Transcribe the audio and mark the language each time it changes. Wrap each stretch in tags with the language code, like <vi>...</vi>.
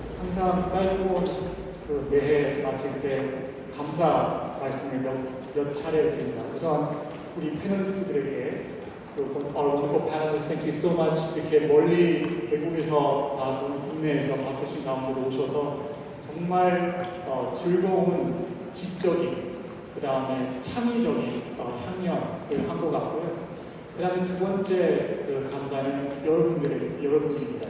<ko>항상 사이버콘 매해 마칠 때 감사 말씀을 몇 차례 드립니다. 우선 우리 패널리스트들에게</ko> <en>Our wonderful panelists, thank you so much.</en> <ko>이렇게 멀리 외국에서 다 또는 국내에서 바쁘신 가운데 오셔서 정말 즐거운 지적인 그 다음에 창의적인 향연을 한 것 같고요. 그 다음에 두 번째 그 감사는 여러분들입니다.</ko>